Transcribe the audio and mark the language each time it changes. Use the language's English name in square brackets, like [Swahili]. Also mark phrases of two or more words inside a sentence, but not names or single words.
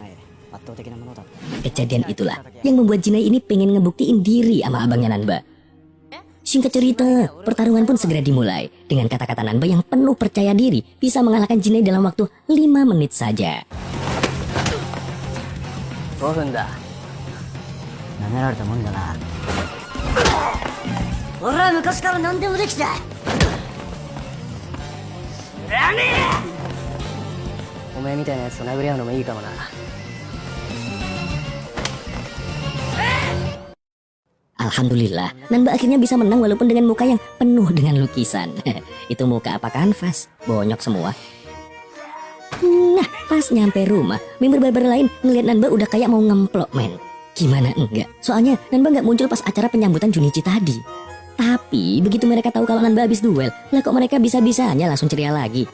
[Indonesian] Kejadian itulah yang membuat Jinai ini pengen ngebuktiin diri sama abangnya Nanba. Singkat cerita, pertarungan pun segera dimulai dengan kata-kata Nanba yang penuh percaya diri bisa mengalahkan Jinai dalam waktu 5 menit saja. [Japanese] 5 分だ。舐められたもんだな。俺は昔から何でもできた。お前みたいなやつと殴り合うのもいいかもな。 [Indonesian] Alhamdulillah, Nanba akhirnya bisa menang walaupun dengan muka yang penuh dengan lukisan. Itu muka apa kanvas? Bonyok semua. Nah, pas nyampe rumah, member barbar lain ngeliat Nanba udah kayak mau ngemplok, men. Gimana enggak? Soalnya Nanba nggak muncul pas acara penyambutan Junichi tadi. Tapi begitu mereka tahu kalau Nanba habis duel, lah kok mereka bisa-bisanya langsung ceria lagi.